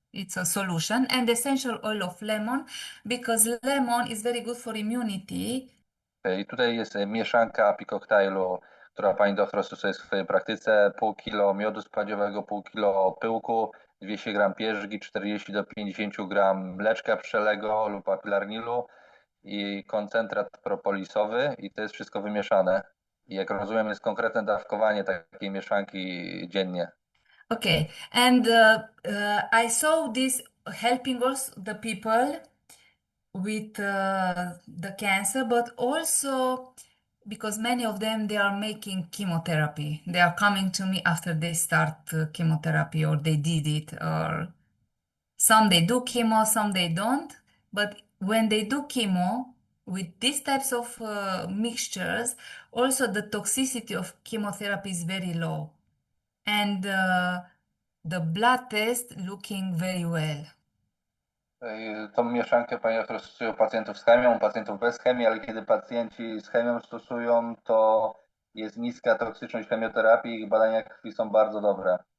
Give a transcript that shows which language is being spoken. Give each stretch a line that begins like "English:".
English: It's a solution, and essential oil of lemon, because lemon is very good for immunity. Okay.
Polish: Tutaj jest mieszanka api koktajlu, która pani doktor stosuje w swojej praktyce. Pół kilo miodu spadziowego, pół kilo pyłku, 200 gram pierzgi, 40 do 50 gram mleczka pszczelego lub apilarnilu i koncentrat propolisowy, i to jest wszystko wymieszane I jak rozumiem, jest konkretne dawkowanie takiej mieszanki dziennie.
English: Okay, and I saw this helping also the people with the cancer, but also because many of them they are making chemotherapy. They are coming to me after they start chemotherapy or they did it, or some they do chemo, some they don't. But when they do chemo with these types of mixtures, also the toxicity of chemotherapy is very low, and the blood test looking very well.
Polish: Tą mieszankę pani doktor stosuje u pacjentów z chemią, pacjentów bez chemii, ale kiedy pacjenci z chemią stosują, to jest niska toksyczność chemioterapii i ich badania krwi są bardzo dobre.